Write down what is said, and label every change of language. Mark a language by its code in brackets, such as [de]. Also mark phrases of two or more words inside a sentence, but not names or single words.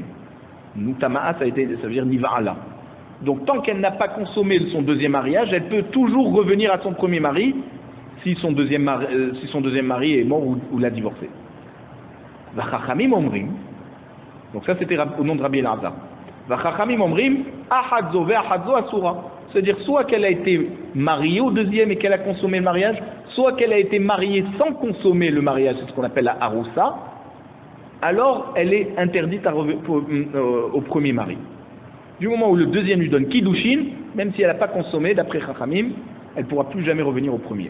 [fr] Utama'a, ça veut dire Niva'ala. Donc tant qu'elle n'a pas consommé son deuxième mariage, elle peut toujours revenir à son premier mari si son deuxième mari est mort ou l'a divorcé. [he] וחכמים אומרים, [fr] donc ça c'était au nom de Rabbi El-Azar. [he] וחכמים אומרים, אחד זה ואחד זה אסורה. [fr] C'est-à-dire soit qu'elle a été mariée au deuxième et qu'elle a consommé le mariage, soit qu'elle a été mariée sans consommer le mariage, c'est ce qu'on appelle la haroussa, alors elle est interdite au premier mari. Du moment où le deuxième lui donne kiddushin, même si elle n'a pas consommé, d'après Chachamim, elle ne pourra plus jamais revenir au premier.